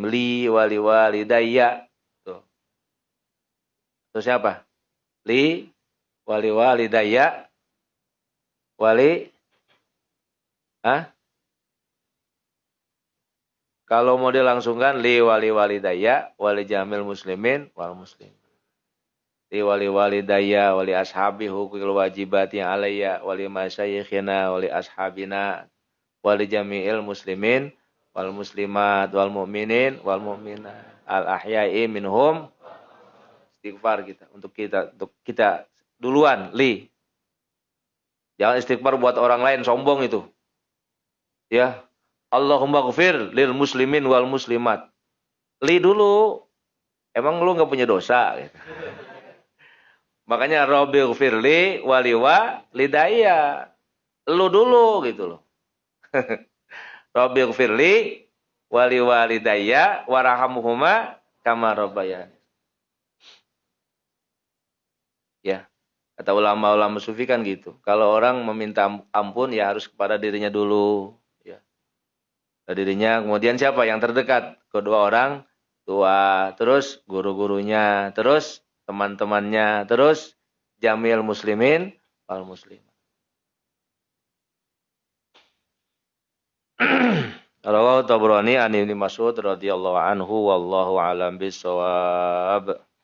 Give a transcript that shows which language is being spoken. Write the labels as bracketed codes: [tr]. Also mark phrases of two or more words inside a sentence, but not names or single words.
[ar] لي ولوالدي. [id] Tuh. Terus siapa? [ar] لي ولوالدي. ولي. [id] Hah? Kalau mau dilangsungkan [ar] لي ولوالدي ولجميع المسلمين والمسلم. لي ولوالدي ولأصحاب الحقوق الواجبات علي ولمشايخنا ولأصحابنا ولجميع المسلمين والمسلمات, والمؤمنين والمؤمنات. الأحياء منهم. [id] Istighfar kita. Untuk kita duluan, li. Jangan istighfar buat orang lain, sombong itu. Ya. [ar] اللهم اغفر للمسلمين والمسلمات. [id] Li dulu. Emang lu gak punya dosa? Gitu. [ar] Makanya ربي اغفر لي ولوالدي. [id] Lu dulu gitu loh. [ar] ربي اغفر لي ولوالدي وارحمهما كما ربياني. [id] Ya. Kata ulama-ulama sufi kan gitu. Kalau orang meminta ampun ya harus kepada dirinya dulu. Dirinya, kemudian siapa yang terdekat? Kedua orang tua, terus guru-gurunya, terus teman-temannya, terus [ar] جميع المسلمين والمسلم. رواه الطبراني عن ابن مسعود رضي الله عنه والله أعلم بالصواب.